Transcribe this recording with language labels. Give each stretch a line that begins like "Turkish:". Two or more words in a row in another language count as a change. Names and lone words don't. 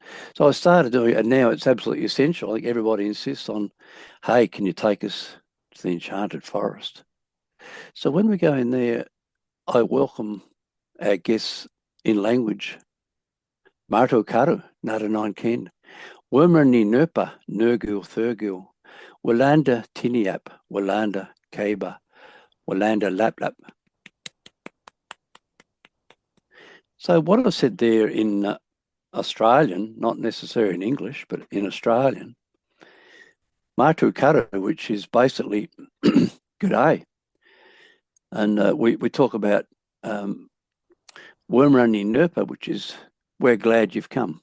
English: So I started doing it, and now it's absolutely essential. I think everybody insists on, hey, can you take us to the Enchanted Forest? So when we go in there, I welcome our guests in language. Marto Karu, Nara Nine Ken, Wormerni Nerpa, Nergul Thurgul, Walanda Tiniap, Walanda Kaba, Walanda Laplap. So what I said there in Australian, not necessarily in English, but in Australian, Martu Kara, which is basically good day. And we talk about Wormerani Nerpa, which is we're glad you've come.